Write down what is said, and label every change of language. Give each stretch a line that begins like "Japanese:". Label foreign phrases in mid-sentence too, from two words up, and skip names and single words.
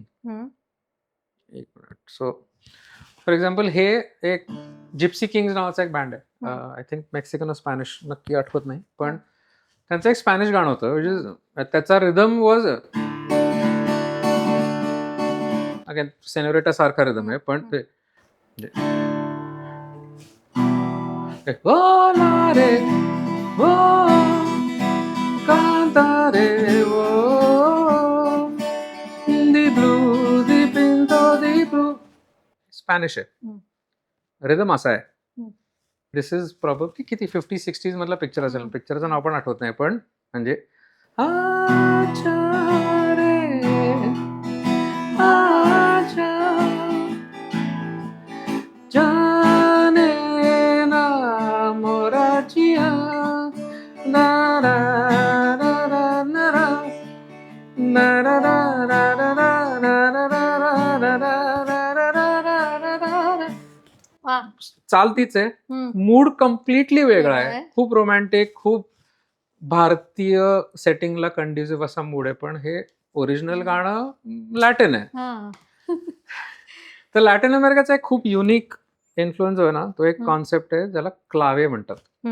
Marathi: एक मिनिट.
English: So for example
Marathi: हे एक जिप्सी किंग्स नावाचा एक बँड आहे,
English: I think Mexican Spanish,
Marathi: नक्की आठवत नाही, पण त्यांचं एक स्पॅनिश गाणं होतं
English: which is,
Marathi: त्याचा
English: rhythm was
Marathi: अगेन सेनोरिटा सारखा रिदम आहे, पण ते
Italian: "Vola re, oh, cantare, oh, di blu, dipinto di blu."
Marathi: स्पॅनिश आहे, रिदम असा आहे.
English: This is probably
Marathi: किती 50-60s मधला पिक्चर असेल, पिक्चरचं नाव पण आठवत नाही, पण म्हणजे
Hindi: आजा रे, आजा, जाने ना मोराचिया,
Marathi: ना ना ना ना ना ना, ना ना ना ना ना ना ना ना ना ना ना ना. चाल तीच आहे,
English: mood completely
Marathi: वेगळा आहे, खूप रोमॅन्टिक, खूप भारतीय सेटिंगला कंड्युसिव्ह असा मूड आहे, पण हे ओरिजिनल गाणं लॅटिन आहे. तर लॅटिन अमेरिकेचा एक खूप
English: unique influence
Marathi: आहे ना, तो एक कॉन्सेप्ट आहे ज्याला क्लावे म्हणतात.